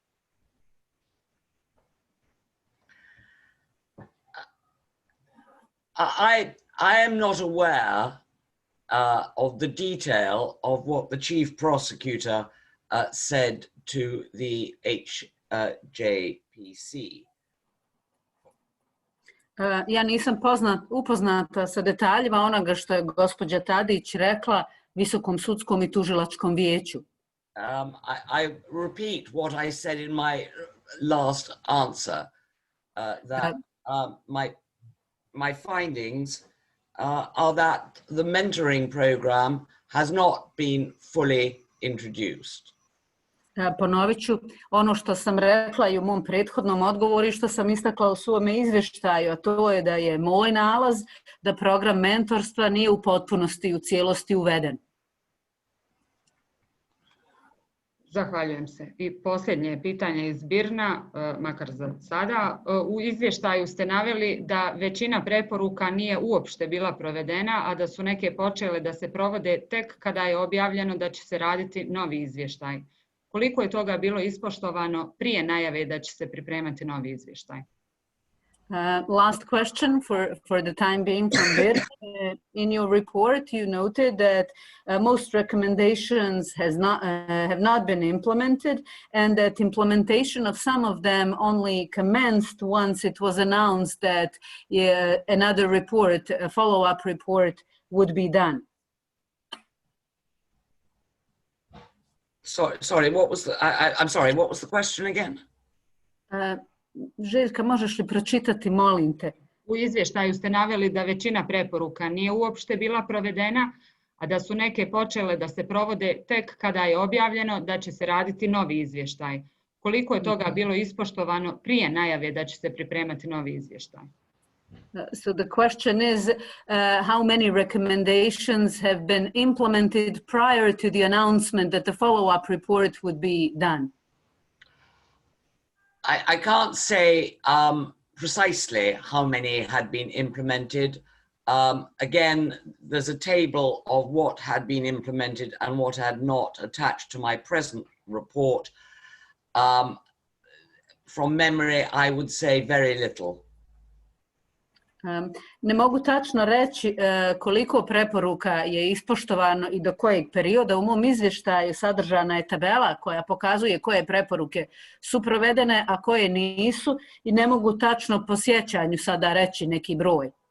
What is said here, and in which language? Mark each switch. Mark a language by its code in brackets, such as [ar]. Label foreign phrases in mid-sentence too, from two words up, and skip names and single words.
[en] I am not aware of the detail of what the chief prosecutor said to the HJPC. [bs] Ja nisam upoznata sa detaljima onoga što je gospođa Tadić rekla Visokom sudskom i tužilačkom vijeću. [en] I repeat what I said in my last answer, that my findings are that the mentoring program has not been fully introduced. [bs] Ponovit ću ono što sam rekla i u mom prethodnom odgovoru i što sam istakla u svome izvještaju, a to je da je moj nalaz da program mentorstva nije u potpunosti i u cijelosti uveden. Zahvaljujem se. I posljednje pitanje iz BIRN-a, makar za sada. U izvještaju ste naveli da većina preporuka nije uopšte bila provedena, a da su neke počele da se provode tek kada je objavljeno da će se raditi novi izvještaj. Koliko je toga bilo ispoštovano prije najave da će se pripremati novi izvještaj? [en] Last question for the time being from BIRN. In your report, you noted that most recommendations have not been implemented, and that implementation of some of them only commenced once it was announced that another report, a follow-up report, would be done. Sorry, what was the? I'm sorry. What was the question again? [bs] Željka, možeš li pročitati, molim te? U izvještaju ste naveli da većina preporuka nije uopšte bila provedena, a da su neke počele da se provode tek kada je objavljeno da će se raditi novi izvještaj. Koliko je toga bilo ispoštovano prije najave da će se pripremati novi izvještaj? [en] So the question is, how many recommendations have been implemented prior to the announcement that the follow-up report would be done? I can't say precisely how many had been implemented. Again, there's a table of what had been implemented and what had not attached to my present report. from memory, I would say very little. [bs] Ne mogu tačno reći koliko preporuka je ispoštovano i do kojeg perioda. U mom izvještaju sadržana je tabela koja pokazuje koje preporuke su provedene, a koje nisu, i ne mogu tačno po sjećanju sada reći neki broj.